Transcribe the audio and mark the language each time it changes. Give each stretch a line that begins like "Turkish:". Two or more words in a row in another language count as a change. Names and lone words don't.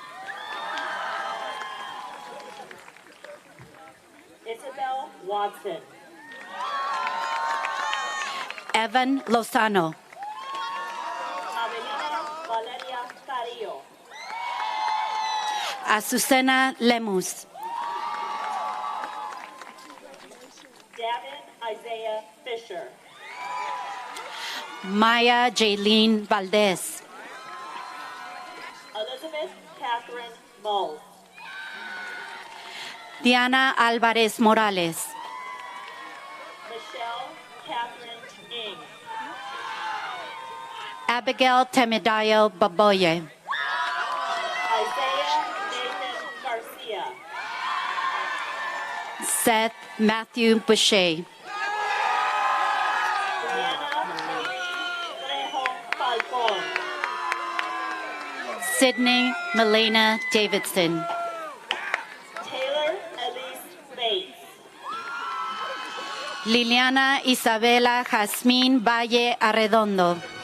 English: Isabel Watson. Evan Lozano. Avelina Valeria Carrillo. Azucena Lemus. Davin Isaiah Fisher. Maya Jaylene Valdez. Elizabeth Catherine Mull. Diana Alvarez Morales. Michelle Catherine Ng. Abigail Temidayo Baboye. Isaiah Nathan Garcia. Seth Matthew Boucher. Brianna Trejo Falcon. Sydney Milena Davidson. Taylor Elise Bates. Liliana Isabela Jazmín Valle Arredondo.